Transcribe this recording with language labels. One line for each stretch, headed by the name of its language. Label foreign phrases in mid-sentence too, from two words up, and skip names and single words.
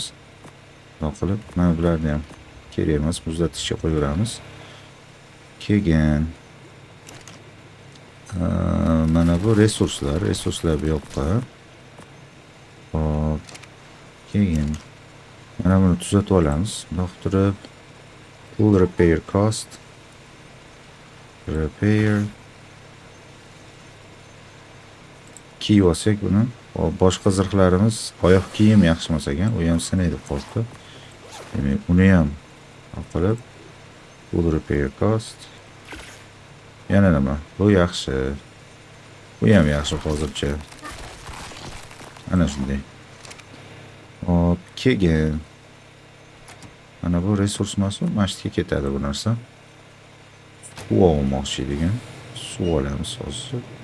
Uzbek: Nima qilib, mana bularni ham kerak emas, muzlatishga qo'yamiz. Keyin mana bu resurslar bu yoqqa. Hop. Keyin mana buni tuzatib olamiz. Do'xtirib,
English: full repair cost.
Uzbek: Repair. Key olsak buni. Boshqa zirhlarimiz, oyoq kiyim yaxshi emas ekan, u ham sinaydi qoldi. Demak, uni ham qilib,
English: full repair cost.
Uzbek: Yana nima? Bu yaxshi. Bu ham yaxshi hozircha. Ana shunday. Hop, keyin mana bu resurs mas'ul, masjidga ketadi bu narsa. Suv olmoqchi degan. Suv olamiz hozir.